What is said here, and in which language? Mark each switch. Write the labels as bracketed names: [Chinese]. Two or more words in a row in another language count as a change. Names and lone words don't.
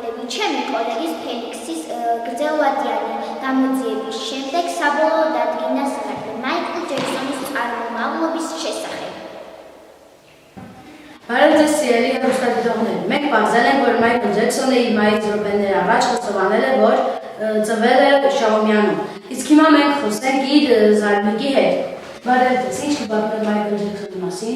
[Georgian] ჩემი კოლეგის ფელიქსის გრძელვადიანი გამოძიების შემდეგ საბოლოოდ ადგენა საგანი მაიკლ ჯექსონის წარმომავლობის შესახებ. [Armenian] Բարեձեզի հեռուստադիտողներ, մենք պարզել ենք, որ Մայքլ Ջեքսոնը իր մայից րոպեներ առաջ խոստովանել է, որ ծնվել է Շաումյանում, իսկ հիմա մենք խոսենք իր զարմիկի հետ։ Բարեձեզ, ինչ կպատմեք Մայքլ Ջեքսոնի մասին։